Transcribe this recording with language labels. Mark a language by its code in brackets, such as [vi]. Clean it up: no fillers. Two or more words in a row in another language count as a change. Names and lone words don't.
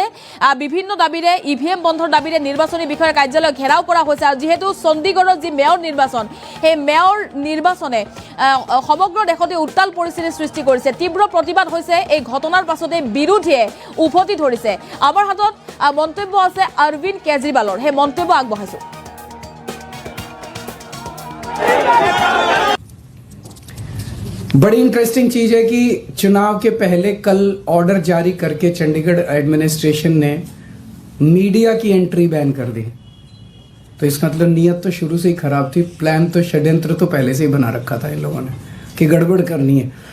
[as] বিভিন্ন দাবীৰে ইভিএম বন্ধৰ দাবীৰে নিৰ্বাচনী বিষয়াৰ কাৰ্যালয় ঘেৰাও কৰা হৈছে। আৰু যিহেতু চণ্ডীগড়ত যি মেয়ৰ নিৰ্বাচন, সেই মেয়ৰ নিৰ্বাচনে সমগ্ৰ দেশতে উত্তাল পৰিস্থিতিৰ সৃষ্টি কৰিছে। তীব্ৰ প্ৰতিবাদ হৈছে এই ঘটনাৰ পাছতে বিৰোধীয়ে উভতি ধৰিছে। আমাৰ হাতত মন্তব্য আছে অৰবিন্দ কেজৰিৱালৰ, সেই মন্তব্য আগবঢ়াইছোঁ। [hi] बड़ी इंटरेस्टिंग चीज है कि चुनाव के पहले कल ऑर्डर जारी करके चंडीगढ़ एडमिनिस्ट्रेशन ने मीडिया की [en] entry ban [hi] कर दी। तो इसका मतलब नीयत तो शुरू से ही खराब थी, प्लान तो षड्यंत्र तो पहले से ही बना रखा था इन लोगों ने कि गड़बड़ करनी है।